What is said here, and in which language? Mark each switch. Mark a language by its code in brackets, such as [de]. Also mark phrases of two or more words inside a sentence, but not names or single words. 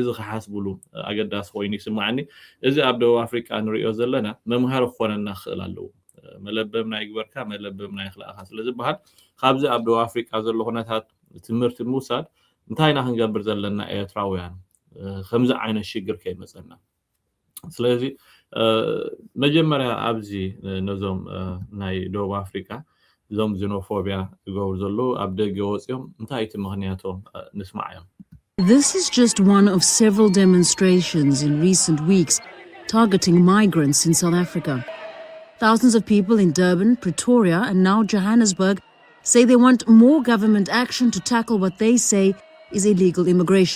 [ti] ክሓስብሉ ኣገዳሲ ኮይኑ ይስማዓኒ እዚ ኣብ ደቡብ ኣፍሪቃ ንሪኦ ዘለና መምሃሪ ክኾነና ክኽእል ኣለዎ መለበብ ናይ ግበርካ መለበብ ናይ ክልኣኻ ስለዝበሃል ካብዚ ኣብ ደቡብ ኣፍሪቃ ዘሎ ኩነታት ትምህርቲ ምውሳድ እንታይ ኢና ክንገብር ዘለና ኤርትራውያን ከምዚ ዓይነት ሽግር ከይመፀና ስለዚ መጀመርያ ኣብዚ ነዞም ናይ ደቡብ ኣፍሪቃ እዞም ዜኖፎቢያ ዝገብሩ ዘለዉ ኣብ ደገ ወፂኦም እንታይ እቲ ምክንያቶም ንስማዕ እዮም [en] This is just one of several demonstrations in recent weeks targeting migrants in South Africa. Thousands of people in Durban, Pretoria, and now Johannesburg say they want more government action to tackle what they say is illegal immigration.